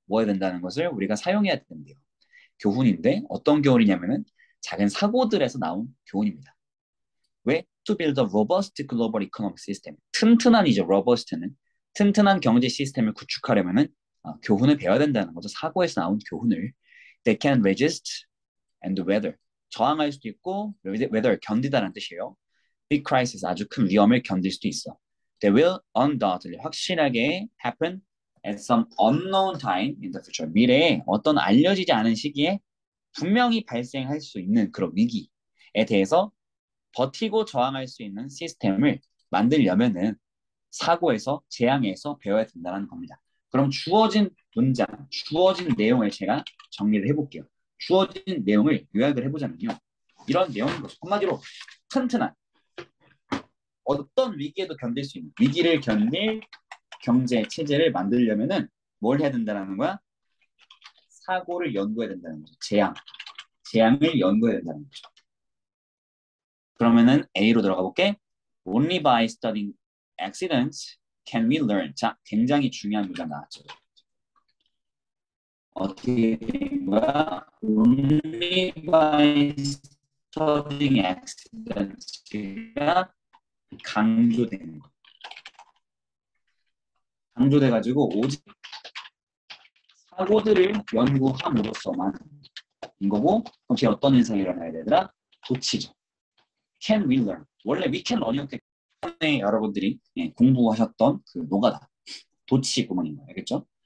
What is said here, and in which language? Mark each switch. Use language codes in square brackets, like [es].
[ko] 뭐 해야 된다는 것을 우리가 사용해야 된대요. 교훈인데 어떤 교훈이냐면은 작은 사고들에서 나온 교훈입니다. [en] 왜? To build a robust global economic system. [ko] 튼튼한 이제 robust는 튼튼한 경제 시스템을 구축하려면은 교훈을 배워야 된다는 거죠. 사고에서 나온 교훈을. [en] They can resist and weather. [ko] 저항할 수도 있고 weather 견디다라는 뜻이에요. [en] Big crisis [ko] 아주 큰 위험을 견딜 수도 있어. [en] They will undoubtedly 확실하게 happen at some unknown time in the future. [ko] 미래에 어떤 알려지지 않은 시기에 분명히 발생할 수 있는 그런 위기에 대해서 버티고 저항할 수 있는 시스템을 만들려면은 사고에서 재앙에서 배워야 된다는 겁니다. 그럼 주어진 문장, 주어진 내용을 제가 정리를 해볼게요. 주어진 내용을 요약을 해보자면요. 이런 내용인 거죠. 한마디로 튼튼한 어떤 위기에도 견딜 수 있는 위기를 견딜 경제 체제를 만들려면은 뭘 해야 된다는 거야? 사고를 연구해야 된다는 거죠. 재앙을 연구해야 된다는 거죠. 그러면은 A로 들어가 볼게. [en] Only by studying accidents can we learn. [ko] 자, 굉장히 중요한 문장 나왔죠. 어떻게 된 거야? [en] Only by studying accidents [ko] 가 강조되는 거. 강조돼가지고 오직 사고들을 연구함으로써만 인 거고, 그럼 뒤에 어떤 현상이 일어나야 되더라? 도치죠. [en] Can we learn? [ko] 원래 [en] we can learn [ko] 이었기 때문에 여러분들이 공부하셨던 그 노가다. 도치 구문인 거예요. 알겠죠?